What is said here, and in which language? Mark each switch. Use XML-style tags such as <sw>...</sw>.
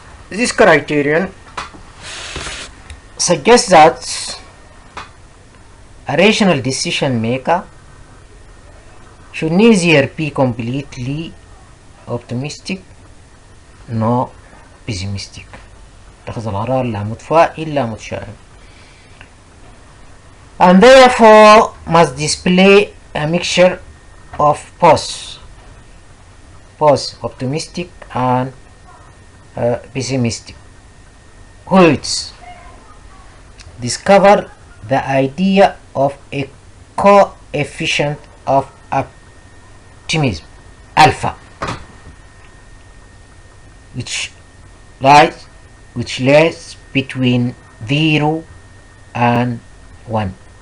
<en>This criterion suggests that a rational decision maker should neither be completely optimistic nor pessimistic.</en> <ar>اتخذ القرار لا متفائل لا متشائم.</ar> <en>And therefore must display a mixture of both optimistic and pessimistic, which discover the idea of a coefficient of optimism, alpha, which lies between 0 and 1.</en>